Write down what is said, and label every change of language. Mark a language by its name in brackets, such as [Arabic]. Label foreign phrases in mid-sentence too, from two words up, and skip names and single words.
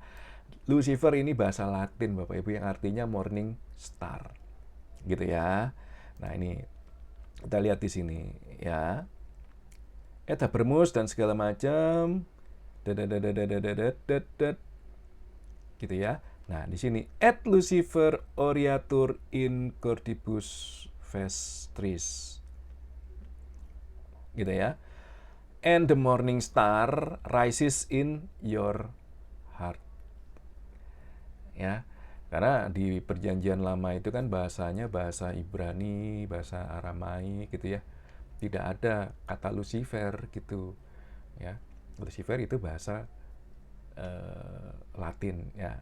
[Indonesian] Lucifer ini bahasa Latin Bapak Ibu yang artinya [English] morning star. [Indonesian] Gitu ya. Nah, ini kita lihat di sini ya. [Latin] Et habermus [Indonesian] dan segala macam. Gitu ya. Nah, di sini [Latin] et Lucifer oriatur in cordibus vestris. Gitu ya. [English] And the morning star rises in your heart. [Indonesian] Ya. Karena di perjanjian lama itu kan bahasanya bahasa Ibrani, bahasa Aramai gitu ya. Tidak ada kata Lucifer gitu. Ya. Lucifer itu bahasa Latin ya.